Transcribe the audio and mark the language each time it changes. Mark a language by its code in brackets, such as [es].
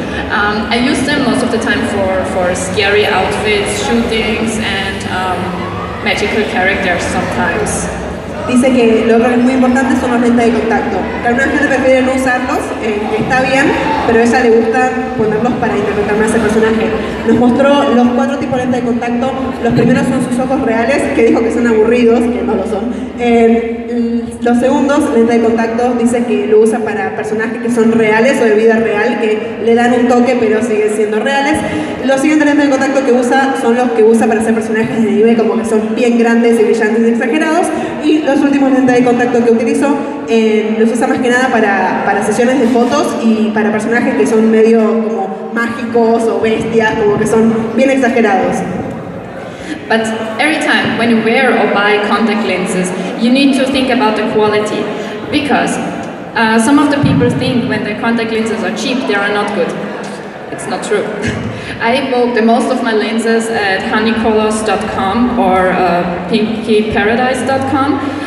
[en] I use them most of the time for scary outfits, shootings, and magical characters sometimes. [es] Dice que lo que es muy importante son los lentes de contacto. Que alguna gente prefiere no usarlos, que está bien, pero a ella le gusta ponerlos para interpretar más el personaje. Nos mostró los 4 tipos de lentes de contacto. Los primeros son sus ojos reales, que dijo que son aburridos, que no lo son. Los segundos, lentes de contacto, dice que lo usa para personajes que son reales o de vida real, que le dan un toque pero siguen siendo reales. Los siguientes lentes de contacto que usa son los que usa para hacer personajes de anime, como que son bien grandes y brillantes y exagerados. Y los últimos lentes de contacto que utilizó los usa más que nada para sesiones de fotos y para personajes que son medio como mágicos o bestias, como que son bien exagerados. [en] But every time when you wear or buy contact lenses, you need to think about the quality, because some of the people think when the contact lenses are cheap, they are not good. It's not true. I bought the most of my lenses at honeycolors.com or pinkyparadise.com.